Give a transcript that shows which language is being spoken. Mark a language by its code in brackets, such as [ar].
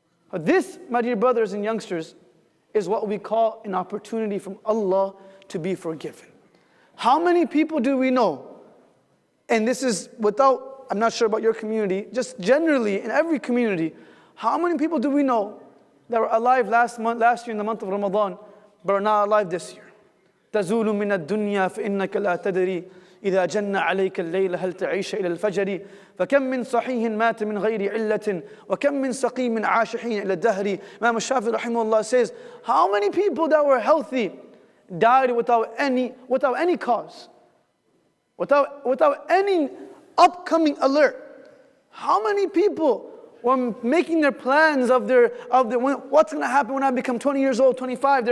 [en] But this, my dear brothers and youngsters, is what we call an opportunity from Allah to be forgiven. How many people do we know? And this is without, I'm not sure about your community, just generally in every community, how many people do we know that were alive last year in the month of Ramadan, but are not alive this year? [ar] تزول من الدنيا فإنك لا تدري إذا جن عليك الليل هل تعيش إلى الفجر فكم من صحيح مات من غير علة وكم من سقيم عاش حين إلى الدهر. [en] Imam Shafi'i rahimahullah says, how many people that were healthy died without any cause, without any upcoming alert? How many people were making their plans of what's going to happen when I become 20 years old, 25?